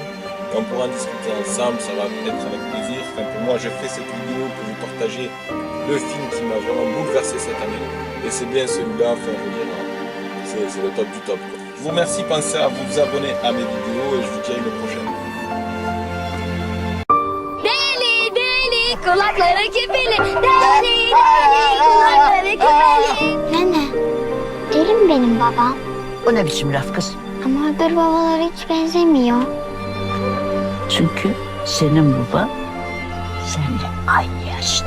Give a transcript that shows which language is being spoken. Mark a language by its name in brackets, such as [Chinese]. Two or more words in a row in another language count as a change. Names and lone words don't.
[French] Et on pourra en discuter ensemble, ça va être avec plaisir. Enfin, pour moi, je fais cette vidéo pour vous partager le film qui m'a vraiment bouleversé cette année. Et c'est bien celui-là, enfin, je veux dire, c'est le top du top, quoi. Je vous remercie, pensez à vous abonner à mes vidéos et je vous dis à une prochaine. [Turkish] Kulakları küpeli, deli kulakları küpeli. Nene, deli mi benim babam? O ne biçim laf kız? Ama öbür babalara hiç benzemiyor. Çünkü senin baban seninle aynı yaşta.